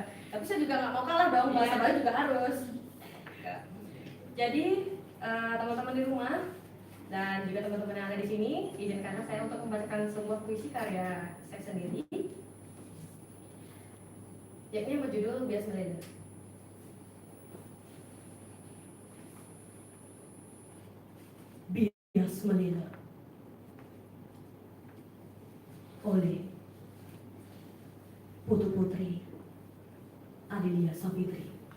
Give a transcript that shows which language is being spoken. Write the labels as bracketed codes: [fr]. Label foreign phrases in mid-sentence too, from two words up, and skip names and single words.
[id] Tapi saya juga nggak mau kalah dong, bahasa Iya. Bali juga harus. Jadi teman-teman di rumah dan juga teman-teman yang ada di sini, izinkanlah saya untuk membacakan sebuah puisi karya saya sendiri, yakni berjudul Bias Meleda. Bias Meleda oleh Putu Putri Adelia Savitri.